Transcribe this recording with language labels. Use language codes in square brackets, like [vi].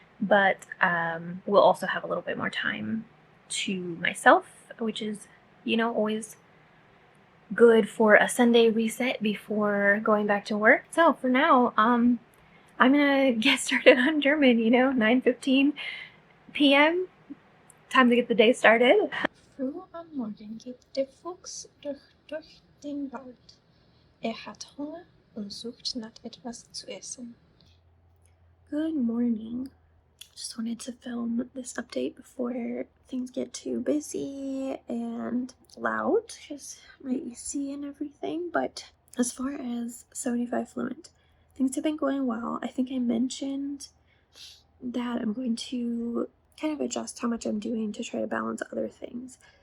[en] But we'll also have a little bit more time to myself, which is, always good for a Sunday reset before going back to work. So for now, I'm gonna get started on German, 9:15 p.m. Time to get the day started. [de] Früh am Morgen geht der Fuchs durch den Wald. Hat Hunger und sucht nach etwas zu essen. [en] Good morning. Just wanted to film this update before things get too busy and loud, because my AC and everything. But as far as 75 Fluent, things have been going well. I think I mentioned that I'm going to kind of adjust how much I'm doing to try to balance other things.